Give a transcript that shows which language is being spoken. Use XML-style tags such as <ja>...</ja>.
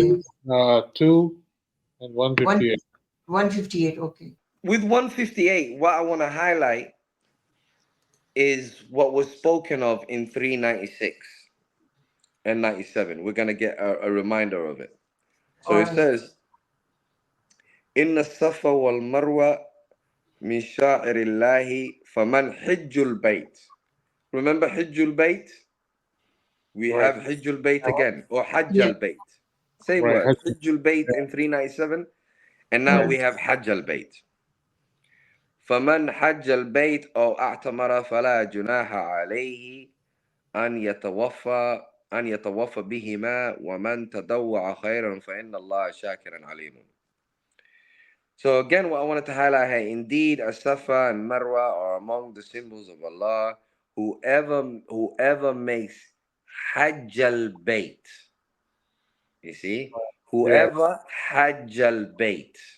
<en>Two, 2 and One 158. 158. Okay. With 158, what I want to highlight is what was spoken of in 396 and 97. We're going to get a reminder of it. So All it right. says,</en> <ar>إن الصفا والمروة من شعائر الله فمن حج البيت.</ar> <en>Remember</en> <ar>حج البيت?</ar> <en>We Right. have</en> <ar>حج البيت</ar> <en>again, or</en> <ar>حج</ar> <en>Yeah.</en> <ar>البيت.</ar> <en>Same Right. word,</en> <ar>حج البيت</ar> <en>in 397, and now Yeah. we have</en> <ar>حج البيت. فمن حج البيت أو اعتمر فلا جناح عليه أن يتوفى بهما ومن تطوع خيرا فإن الله شاكر عليم.</ar> <en>So again, what I wanted to highlight here, indeed, As-Safa and Marwa are among the symbols of Allah. Whoever makes Hajj al-Bayt, you see, Yeah. whoever Hajj al-Bayt.</en>